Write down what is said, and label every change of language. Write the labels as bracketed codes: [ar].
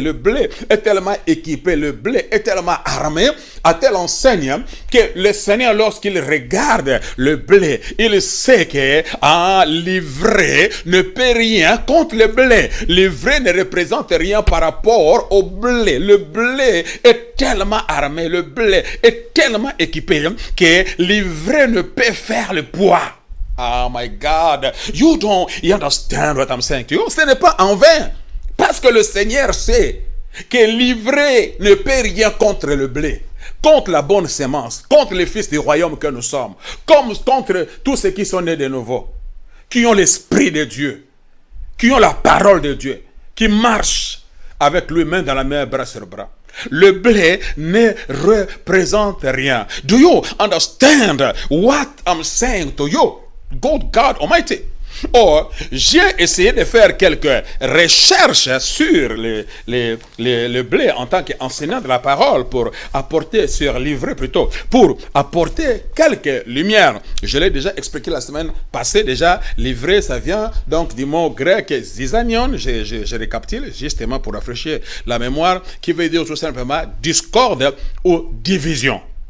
[fr] Le blé est tellement équipé, le blé est tellement armé, à telle enseigne que le Seigneur, lorsqu'il regarde le blé, il sait que l'ivraie ne peut rien contre le blé. L'ivraie ne représente rien par rapport au blé. Le blé est tellement armé, le blé est tellement équipé que l'ivraie ne peut faire le poids. [en] Oh my God, you understand what I'm saying to you. [fr] Ce n'est pas en vain, parce que le Seigneur sait que l'ivraie ne peut rien contre le blé, contre la bonne semence, contre les fils du royaume que nous sommes, comme contre tous ceux qui sont nés de nouveau, qui ont l'esprit de Dieu, qui ont la parole de Dieu, qui marchent avec lui main dans la main, bras sur bras. Le blé ne représente rien. [en] Do you understand what I'm saying to you? God Almighty. [fr] Or, j'ai essayé de faire quelques recherches sur le blé en tant qu'enseignant de la parole pour apporter, sur l'ivraie plutôt, pour apporter quelques lumières. Je l'ai déjà expliqué la semaine passée déjà, l'ivraie ça vient donc du mot grec zizanion, je récapitule justement pour rafraîchir la mémoire, qui veut dire tout simplement discorde ou division.